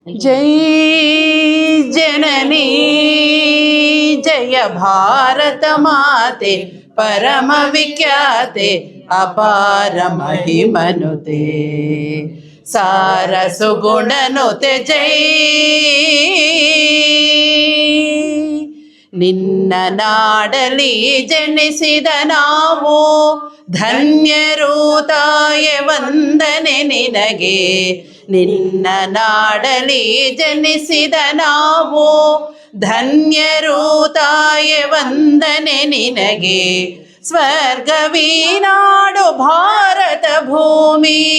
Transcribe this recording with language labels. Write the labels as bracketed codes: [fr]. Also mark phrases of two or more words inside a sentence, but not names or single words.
[sa] जय जननी जय भारत माते परम विख्याते अपार महिमनुते सार सुगुणनुते जय [kn] ನಿನ್ನ ನಾಡಲಿ ಜನಿಸಿದ ನಾವು ಧನ್ಯರು ತಾಯೆ ವಂದನೆ ನಿನಗೆ ನಿನ್ನ ನಾಡಲಿ ಜನಿಸಿದ ನಾವು ಧನ್ಯರು ತಾಯೆ ವಂದನೆ ನಿನಗೆ ಸ್ವರ್ಗವೀ ನಾಡು ಭಾರತ ಭೂಮಿ